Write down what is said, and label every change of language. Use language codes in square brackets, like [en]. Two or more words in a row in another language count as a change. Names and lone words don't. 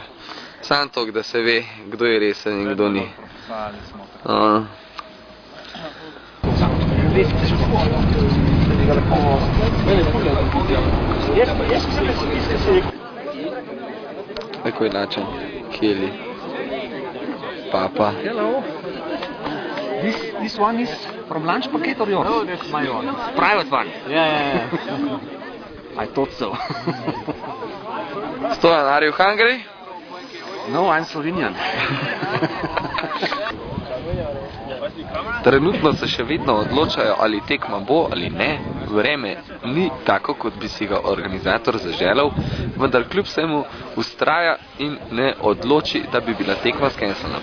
[sl] Samo to, da se ve, kdo je resen in kdo ni. Tako je način, Keli, Papa. [en] Hello. This one is from lunch packet or yours? No, that's my one. Private one? Yeah. I thought so. Stojan, are you hungry? No, I'm Slovenian. [sl] Trenutno se še vedno odločajo, ali tekma bo ali ne. Vreme ni tako, kot bi si ga organizator zaželel, vendar kljub vsemu vztraja in ne odloči, da bi bila tekma skenslana.